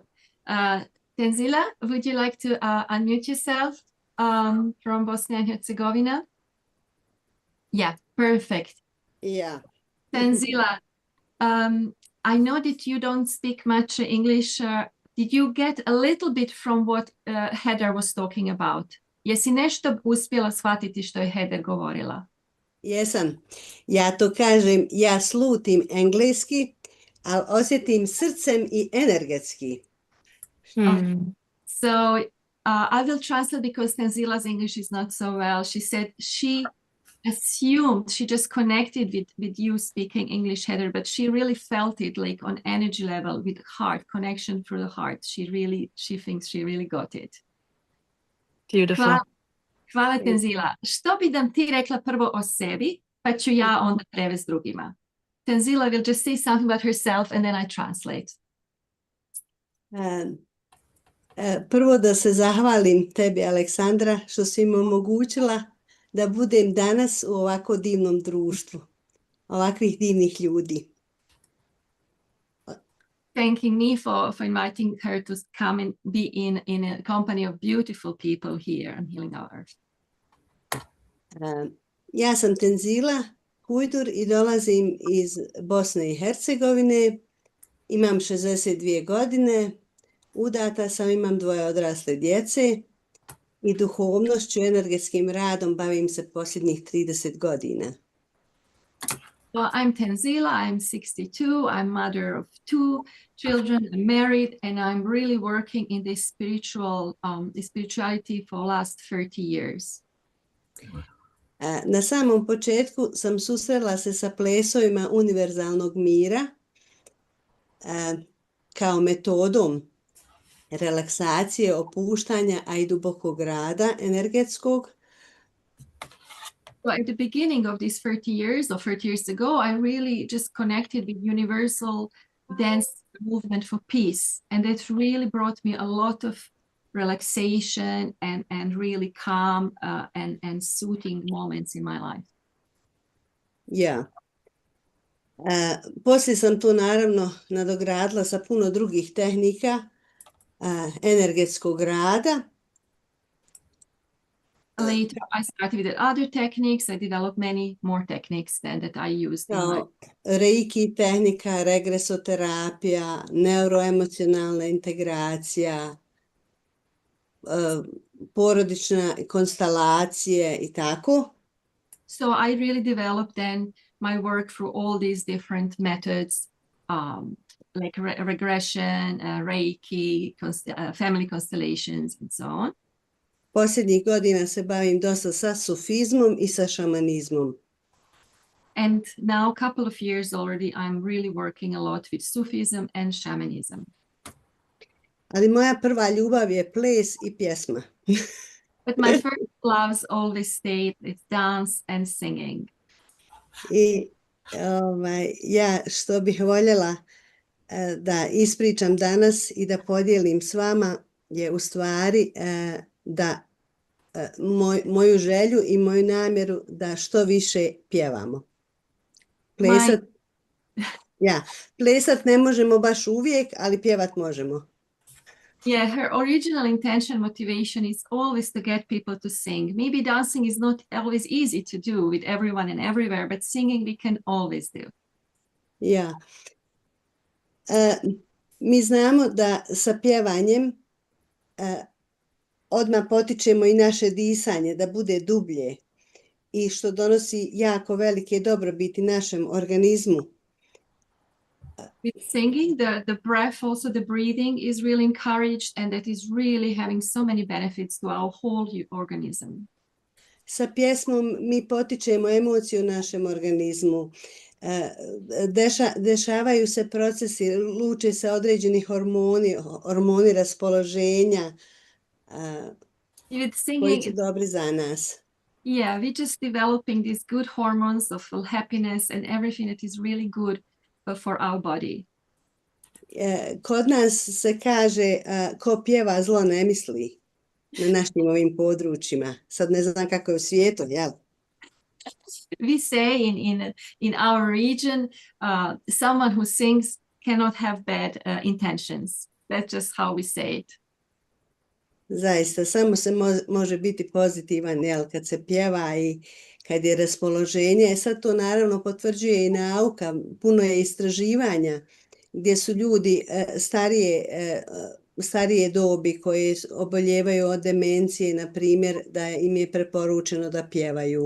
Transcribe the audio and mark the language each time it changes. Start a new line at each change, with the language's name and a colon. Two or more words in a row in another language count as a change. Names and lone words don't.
English: Tenzila, would you like to unmute yourself from Bosnia and Herzegovina? Yeah, perfect. Yeah. Tenzila, I know that you don't speak much English. Did you get a little bit from what Heather was talking about?
Bosnian: Jesi nešto uspjela shvatiti što je Heather govorila? Jesam. Ja to kažem, ja slutim engleski, ali osjetim srcem I energetski.
English: So I will translate because Tenzila's English is not so well. She said she assumed, she just connected with you speaking English, Heather, but she really felt it like on energy level with heart, connection through the heart. She thinks she really got it. Beautiful.
Bosnian: Hvala Tenzila. Što bi nam ti rekla prvo o sebi, pa ću ja onda prevesti drugima.
English: Tenzila will just say something about herself and then I translate.
Bosnian: Prvo da se zahvalim tebi, Aleksandra, što si mi omogućila da budem danas u ovako divnom društvu, ovakvih divnih ljudi.
English: Thanking me for inviting her to come and be in a company of beautiful people here on Healing Our Earth.
Bosnian: Ja sam Tenzila Hujdur I dolazim iz Bosne I Hercegovine. Imam 62 godine. Udata sam, imam 2 odrasle djece I duhovnošću, energetskim radom bavim se posljednjih 30 godina.
English: Well, I'm Tenzila, I'm 62, I'm mother of 2 children, I'm married, and I'm really working in this spirituality for the last 30 years.
Bosnian: Na samom početku sam susrela se sa plesovima univerzalnog mira kao metodom relaksacije, opuštanja, a I dubokog rada energetskog.
English: So at the beginning of these 30 years or 30 years ago, I really just connected with universal dance movement for peace. And that really brought me a lot of relaxation and really calm and soothing moments in my life.
Bosnian: Ja. Poslije sam to naravno nadogradila sa puno drugih tehnika energetskog rada.
English: Later, I started with other techniques. I developed many more techniques than that I used in my.
Bosnian: Kao reiki tehnika, regresoterapija, neuroemocionalna integracija, porodične konstelacije i tako.
English: So I really developed then my work through all these different methods, like regression, Reiki, family constellations, and so on.
Bosnian: Posljednjih godina se bavim dosta sa sufizmom i sa šamanizmom.
English: And now, a couple of years already, I'm really working a lot with Sufism and shamanism.
Bosnian: Ali moja prva ljubav je ples i pjesma.
English: But my first loves always stayed with dance and singing.
Bosnian: I ja što bih voljela da ispričam danas i da podijelim s vama je u stvari da moju želju i moju namjeru da što više pjevamo. Plesat ne možemo baš uvijek, ali pjevat možemo.
English: Yeah, her original intention, motivation is always to get people to sing. Maybe dancing is not always easy to do with everyone and everywhere, but singing we can always do.
Bosnian: Ja. Mi znamo da sa pjevanjem odmah potičemo i naše disanje da bude dublje i što donosi jako velike dobrobiti našem organizmu.
English: With singing, the breath, also the breathing is really encouraged, and that is really having so many benefits to our whole organism.
Bosnian: Sa pjesmom mi potičemo emociju u našem organizmu. Dešavaju se procesi, luče se određeni hormoni raspoloženja koji su dobri za nas.
English: Yeah, we're just developing these good hormones of happiness and everything that is really good for our body.
Bosnian: Kod nas se kaže ko pjeva zlo ne misli na našim ovim područjima. Sad ne znam kako je u svijetu, jel?
English: We say in our region, someone who sings cannot have bad intentions. That's just how we say it.
Bosnian: Zaista, samo se može biti pozitivan, jel, kad se pjeva i kad je raspoloženje. Sad to naravno potvrđuje i nauka, puno je istraživanja gdje su ljudi starije dobi koji oboljevaju od demencije, na primjer, da im je preporučeno da pjevaju.